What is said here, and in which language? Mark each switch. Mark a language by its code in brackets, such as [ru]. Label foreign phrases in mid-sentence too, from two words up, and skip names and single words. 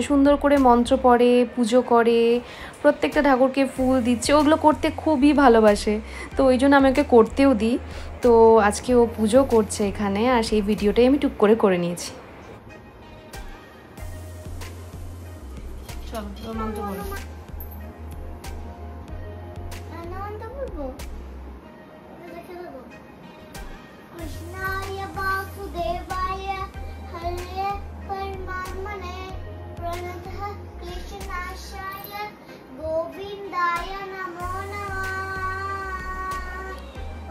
[bn] সুন্দর করে মন্ত্র পড়ে, পুজো করে, প্রত্যেকটা ঠাকুরকে ফুল দিচ্ছে, ওগুলো করতে খুবই ভালোবাসে। তো ওই জন্য আমি ওকে করতেও দিই। তো আজকে ও পুজো করছে এখানে, আর সেই ভিডিওটাই আমি টুক করে নিয়েছি। চলো তোর মন্ত্র বলো। [sa] कृष्णाय वासुदेवाय हरे परमात्मने प्रणतः क्लेशनाशाय गोविन्दाय नमो नमः।